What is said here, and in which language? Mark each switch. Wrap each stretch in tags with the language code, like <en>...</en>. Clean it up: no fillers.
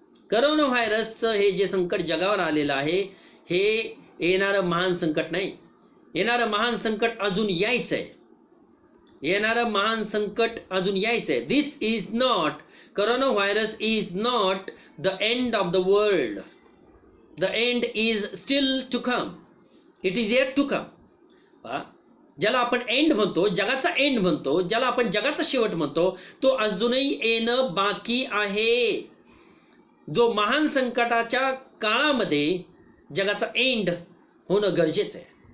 <mr>Corona व्हायरसचं हे जे संकट जगावर आलेलं आहे, हे येणारं महान संकट नाही. येणारं महान संकट अजून यायचंय.</mr> <en>This is not, corona virus is not the end of the world. The end is still to come. It is yet to come.</en> <mr>ज्याला आपण एंड म्हणतो, जगाचा एंड म्हणतो, ज्याला आपण जगाचा शेवट म्हणतो, तो अजूनही येणं बाकी आहे. जो महान संकटाच्या काळामध्ये जगाचा एंड होणं गरजेचं आहे.</mr>